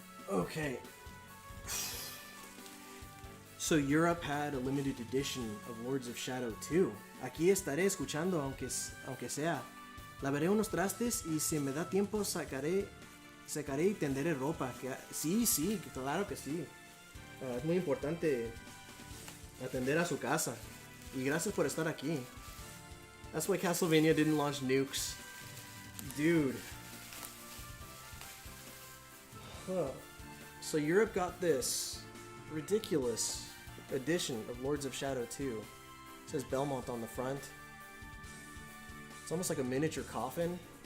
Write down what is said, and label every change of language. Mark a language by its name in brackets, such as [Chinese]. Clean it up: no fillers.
[English] Okay. So Europe had a limited edition of Lords of Shadow 2. [Spanish] Aquí estaré escuchando aunque sea. Lavaré unos trastes y si me da tiempo secaré y tenderé ropa. Sí, claro que sí. Es muy importante atender a su casa. Y gracias por estar aquí. [English] That's why Castlevania didn't launch nukes. Dude. Huh. So Europe got this ridiculous edition of Lords of Shadow 2. It says Belmont on the front. It's almost like a miniature coffin.